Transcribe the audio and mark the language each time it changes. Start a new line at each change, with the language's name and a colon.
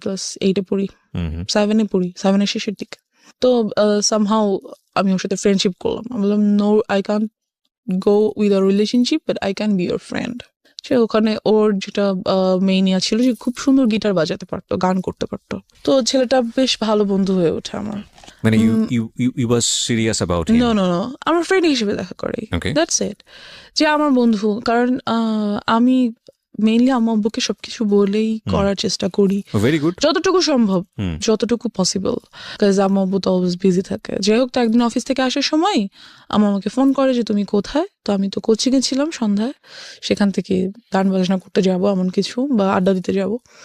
Bangla: Class 8-এ পড়ি, 7-এ পড়ি, 7-এর শেষের দিকে। তো সামহাউ আমি ওর সাথে ফ্রেন্ডশিপ করলাম। আমি বললাম,
English: No, I can't go with a relationship, but I can be your friend.
Bangla: সে ওখানে ওর যেটা মেইন ইয়া ছিল, যে খুব সুন্দর গিটার বাজাতে পারতো, গান করতে পারতো। তো ছেলেটা বেশ ভালো বন্ধু হয়ে ওঠে আমার।
English: মানে you was serious about him?
Bangla: No, আমার ফ্রেন্ড হিসেবে দেখা করে,
English: That's it.
Bangla: যে আমার বন্ধু, কারণ আমি মেইনলি আম্মু আব্বুকে সবকিছু বলেই করার চেষ্টা করি
English: Very good.
Bangla: যতটুকু সম্ভব, যতটুকু পসিবল, কাজ আম্মু আব্বু তো অলওয়েজ বিজি থাকে। যাই হোক, তো একদিন অফিস থেকে আসার সময় আম্মু আমাকে ফোন করে যে তুমি কোথায়, তো আমি তো কোচিংয়ে ছিলাম সন্ধ্যায়, সেখান থেকে গান বাজনা করতে যাবো এমন কিছু বা আড্ডা দিতে যাবো।